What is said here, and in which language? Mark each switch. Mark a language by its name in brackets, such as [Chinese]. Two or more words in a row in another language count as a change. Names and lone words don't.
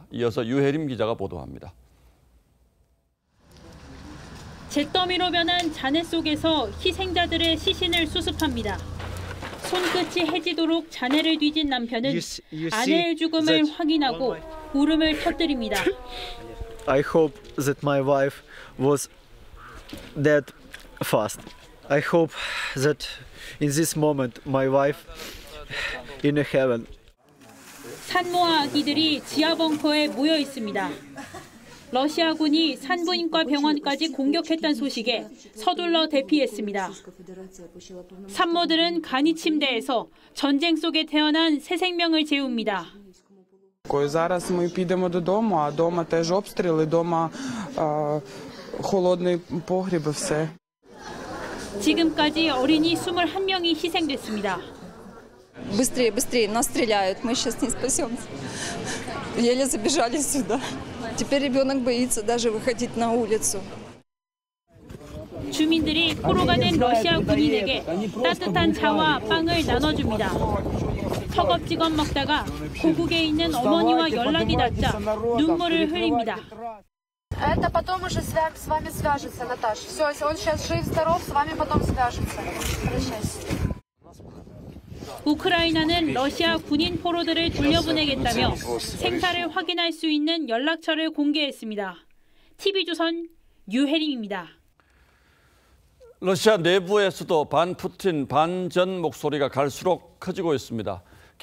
[Korean] 이어서 유혜림 기자가 보도합니다. 잿더미로 변한 잔해 속에서 희생자들의 시신을 수습합니다. 손끝이 해지도록 잔해를 뒤진 남편은 아내의 죽음을 확인하고 울음을 터뜨립니다. [English] I hope that my wife was dead fast. I hope that in this moment my wife in heaven. [Korean] 산모와 아기들이 지하 벙커에 모여 있습니다. 러시아군이 산부인과 병원까지 공격했다는 소식에 서둘러 대피했습니다. 산모들은 간이 침대에서 전쟁 속에 태어난 새 생명을 재웁니다. [Ukrainian] Зараз ми підемо додому, а дома теж обстріли, дома холодний погріб і все. [Korean] 지금까지 어린이 21명이 희생됐습니다. [Russian] Быстрее, быстрее, нас стреляют, мы сейчас не спасемся. Еле забежали сюда. Теперь ребенок боится даже выходить на улицу. [Korean] 주민들이 포로가 된 러시아 군인에게 따뜻한 차와 빵을 나눠줍니다. 허겁지겁 먹다가 고국에 있는 어머니와 연락이 닿자 눈물을 흘립니다. [Russian] Это потом уже с вами свяжется, Наташа. Все, если он сейчас жив-здоров, с вами потом свяжется. Прощайся. [Korean] 우크라이나는 러시아 군인 포로들을 돌려보내겠다며 생사를 확인할 수 있는 연락처를 공개했습니다. TV조선 유혜림입니다. 러시아 내부에서도 반푸틴, 반전 목소리가 갈수록 커지고 있습니다.